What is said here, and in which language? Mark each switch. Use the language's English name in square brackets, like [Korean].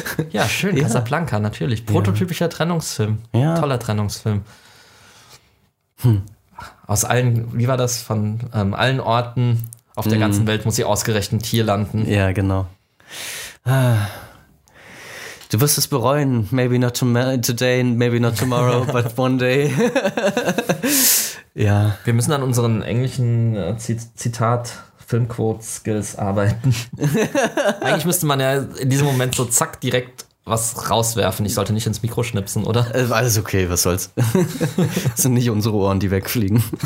[German] Ja, schön, Casablanca, natürlich. Prototypischer Trennungsfilm. Ja. Toller Trennungsfilm. Aus allen, wie war das, von allen Orten auf der ganzen Welt muss sie ausgerechnet hier landen. Ja, genau. Du wirst es bereuen, [English] maybe not today, maybe not tomorrow, but one day. [German] Ja. Wir müssen an unseren englischen Zitat Filmquote-Skills arbeiten. Eigentlich müsste man ja in diesem Moment so zack direkt was rauswerfen. Ich sollte nicht ins Mikro schnipsen, oder? Alles okay, was soll's. Das sind nicht unsere Ohren, die wegfliegen.